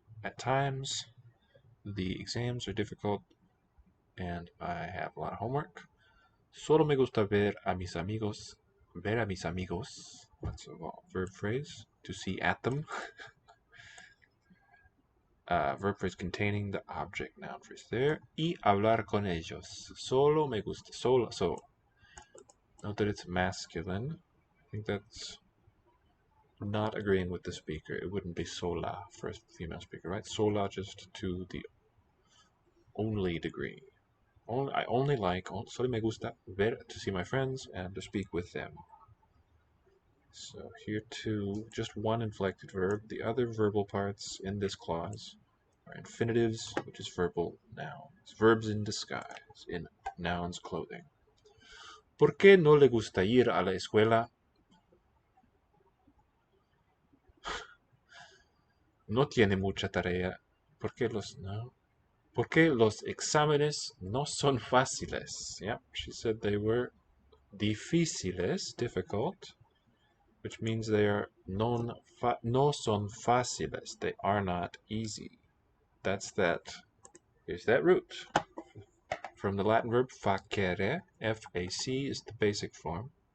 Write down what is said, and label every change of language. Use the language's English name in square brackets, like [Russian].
[English] At times, the exams are difficult and I have a lot of homework. [Spanish] Solo me gusta ver a mis amigos. [English] That's a verb phrase. To see at them. Verb phrase containing the object noun phrase there. [Spanish] Y hablar con ellos. Solo me gusta. Solo. [English] So, note that it's masculine. I think that's not agreeing with the speaker. It wouldn't be sola for a female speaker, right? Sola just to the only degree. I only like, [Spanish] solo me gusta ver, [English] to see my friends and to speak with them. So here too, just one inflected verb. The other verbal parts in this clause are infinitives, which is verbal nouns. Verbs in disguise, in nouns clothing. [Spanish] ¿Por qué no le gusta ir a la escuela? No tiene mucha tarea. ¿Por qué los exámenes no son fáciles? [English] Yep, she said they were difíciles, difficult, which means they are [Spanish] no son fáciles. [English] They are not easy. That's that. Here's that root. From the Latin verb facere, F-A-C is the basic form.